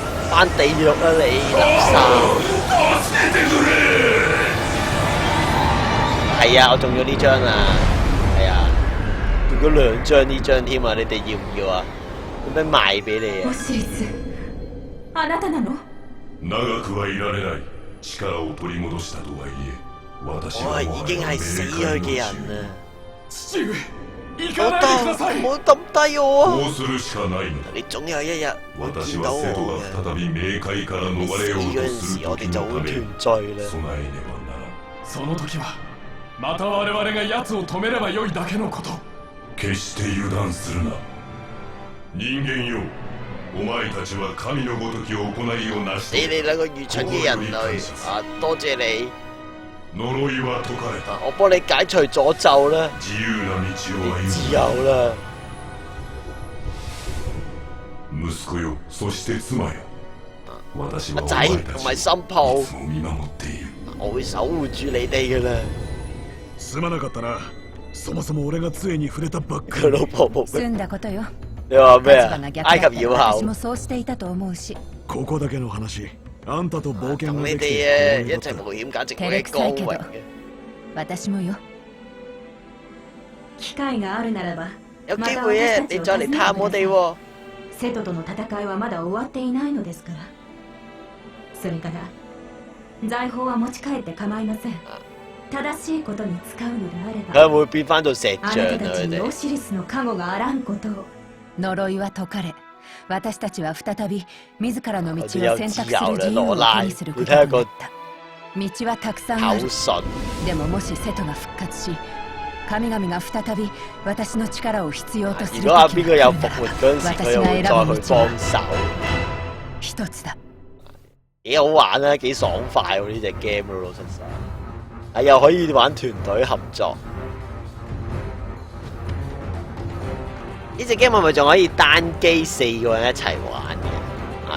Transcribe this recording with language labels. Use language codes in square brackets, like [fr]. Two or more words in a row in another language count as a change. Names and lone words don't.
[yue] 翻地獄啊你垃圾！ [ja] 助けてくれ。 [yue] 係啊，我中咗呢張啊，係啊，中咗2張呢張添啊，你哋要唔要啊？咁樣賣俾你啊！ [ja] オシリス、あなたなの？長くはいられない。力を取り戻したとはいえ、私は [yue] 我已經係死去嘅人啦， [ja] 父上行 [yue] 唔好 [ja] かないでください。 [yue] 唔好抌低我啊！ [ja] こうするしかないのだ。 [yue] 你總有一日會 [ja] 私 [yue] 見到我 [ja] は瀬戸 [yue] 嘅。 [ja] が再び冥界から [yue] 你死 [ja] 逃れよう [yue] 嗰陣 [ja] とす [yue] 時，我 [ja] る時 [yue] 哋就會 [ja] のため [yue] 團聚啦。 [ja] 備えねばならん。その時はまた我々が奴を止めればよいだけのこと。決して油断するな。人間よ、お前たちは神のごとき行いを成し [yue] 你 [ja] 遂げ、 [yue] 哋兩個愚蠢嘅人類啊，多謝你 [ja] 呪いは解かれた。 [yue] 啊！我幫你解除詛咒啦， [ja] 自由な道を [yue] 你自 [ja] 歩 [yue] 由啦。 [ja] む。息子よ、そして妻よ。私はお [yue] 阿仔 [ja] 前た [yue] 同埋 [ja] ち [yue] 新抱 [ja] をいつも見守っている。 [yue] 我會守護住你哋噶啦。 [ja] すまなかったな。そもそも俺が杖に触れたばっか [yue] 佢 [ja] り。 [yue] 老婆冇 [ja] 済んだことよ。 [yue] 你話咩啊 [ja] 立場が？逆 [yue] 埃 [ja] だったら [yue] 及妖后 [ja] 私もそうしていたと思うし。ここだけの話。あんたと冒険 [yue] 同你 [ja] ができ [yue] 哋一 [ja] て光栄だった [yue] 齊冒險，簡直我 [ja] 照れ [yue] 嘅光 [ja] くさいけど [yue] 榮嘅。 [ja] 私もよ。機会があるならば、 [yue] 有機會咧，你再嚟探我哋喎。 [ja] セトとの戦いはまだ終わっていないのですから。それから財宝は持ち帰って構いません。正しいことに使うのであれ [yue] 佢 [ja] ば、 [yue] 會變翻做石像啊！ [ja] あなたたち [yue] 佢哋 [ja] にオシリスの加護があらんことを。呪いは解かれ、私たちは再び自らの道を [yue] 我哋有 [ja] 選択す [yue] 自由啦 [ja] る自由を [yue] 羅拉 [ja] 手にすること [yue] 你睇下個 [ja] になった。道はたくさんある。 [yue] 口唇。 [ja] でももしセトが復活し、神々が再び私の力を必要とする時 [yue] 如果阿邊個有 [ja] が [yue] 復 [ja] 来るなら、 [yue] 活嗰陣時，佢又會再去幫手。 [ja] 一つだ。 [yue] 幾好玩啊，幾爽快喎呢隻 game 咯，老實實。係又可以玩團隊合作。呢隻 game 係咪仲可以單機4個人一齊玩嘅？